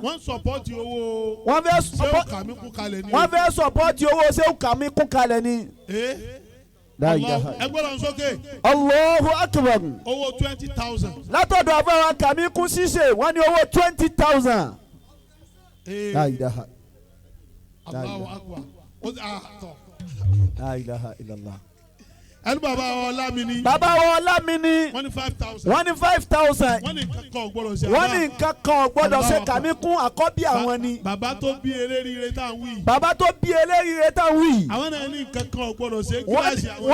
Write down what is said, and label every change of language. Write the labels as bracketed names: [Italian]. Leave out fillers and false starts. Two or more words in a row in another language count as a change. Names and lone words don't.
[Yoruba] wọ́n sọpọ́tì owó. wọ́n fẹ́ Ṣéwù Kàmíkún kalẹ̀ ni. wọ́n fẹ́ sọpọ́tì owó Ṣéwù Kàmíkún kalẹ̀ ni. ẹgbẹ́ lọ sókè. [Arabic] الله أكبر. [Yoruba] owó 20,000. látọ̀dọ̀ àfọwọ́ Kàmíkún ṣíṣe wọ́n ní owó 20,000. [Arabic] لا إله. الله أكبر. لا إله إلا الله. [Yoruba] ẹni bàbá wa Ọlámíní. bàbá wa Ọlámíní. wọ́n ní 5,000. wọ́n ní 5,000. wọ́n ní nǹkan kan ò gbọ́dọ̀ ṣe. wọ́n ní nǹkan kan ò gbọ́dọ̀ ṣe Kàmíkún àkọ́bí àwọn ni. bàbá tó bí eléríire tá à ń wí. bàbá tó bí eléríire tá à ń wí. àwọn náà ní nǹkan kan ò gbọ́dọ̀ ṣe gíláàsì àwọn yìí.